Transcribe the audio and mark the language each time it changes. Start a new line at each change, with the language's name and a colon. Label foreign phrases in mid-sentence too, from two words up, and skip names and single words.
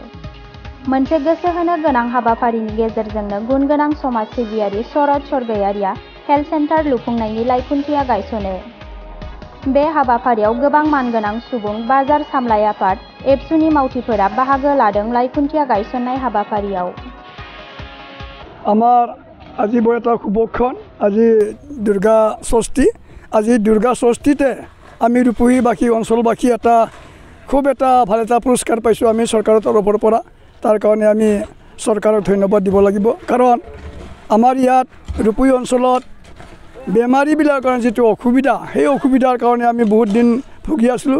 Bodo: मोनसे गोसो होनो गोनां हाबाफारिनि गेजेरजोंनो गुनगोनां समाज सिबियारि शरद स्वर्गयारिया हेल्थ सेन्टार लुफुंनायनि लाइखुन्थिया गायसनो। बे हाबाफारियाव गोबां मानगोनां सुबुं, बाजार सामलाय आफाद, एबसुनि मावथिफोरा बाहागो लादों। लाइखुन्थिया गायसननाय हाबाफारियाव
Assamese: आमार আজি বয়তা শুভক্ষণ আজি দুর্গা ষষ্ঠী। আজি দুর্গা ষষ্ঠীতে আমি রূপহীবাসী অঞ্চলবাসী এটা খুব এটা ভাল এটা পুরস্কার পাইছোঁ আমি চৰকাৰৰ তৰফৰ পৰা। তাৰ কাৰণে আমি চৰকাৰক ধন্যবাদ দিব লাগিব, কাৰণ আমাৰ ইয়াত ৰূপহী অঞ্চলত বেমাৰীবিলাকৰ যিটো অসুবিধা, সেই অসুবিধাৰ কাৰণে আমি বহুত দিন ভুগি আছিলোঁ।